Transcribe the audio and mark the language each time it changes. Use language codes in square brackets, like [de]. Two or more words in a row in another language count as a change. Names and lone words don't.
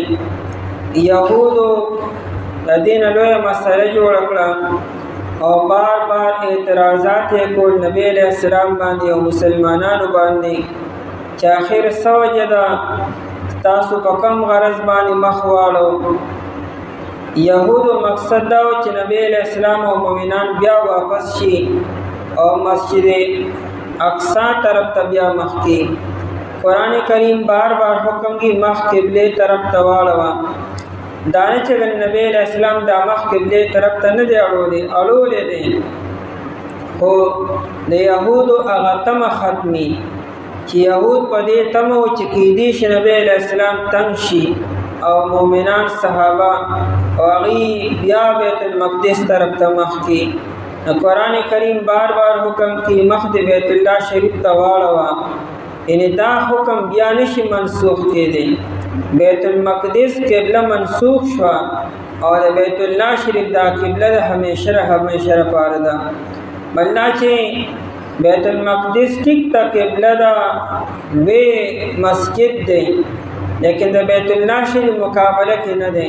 [ps] یهودو د دې نه لویه مسله جوړه کړه او بار بار اعتراضات یې کول [ar] نبی علیہ السلام [ps] باندې او مسلمانانو باندې چې آخر څه وجه ده تاسو په کم غرض باندې مخ واړو. یهودو مقصد دا و چې [ar] نبی علیہ السلام [ps] او مؤمنان بیا واپس شي او مسجد اقصی طرف ته بیا مخ کی. قرآن کریم بار بار حکم کی مخ قبلې طرف ته واړوه. دانه چې [ar] نبی علیہ السلام [ps] دا مخ قبلې طرف ته نه دی اړولی دی خو د یهودو هغه تمه ختمي چې یهود په دې تمه و چې کیدی شي [ar] نبی علیہ السلام [ps] تنګ شي او مؤمنان صحابه او هغوی بیا بیت المقدس طرف ته مخ کی. قرآن کریم بار بار حکم کی مخ د بیت الله شریف ته واړوه. یعنی دا حکم بیا نشي منسوخ کېدی. بیت المقدس قبله منسوخ شوه او د بیت الله شریف دا قبله د همیشه لپاره ده. بل دا چې بیت المقدس ټیک ته قبله ده وی مسجد دی لیکن د بیت الله شریف مقابله کې نه دی.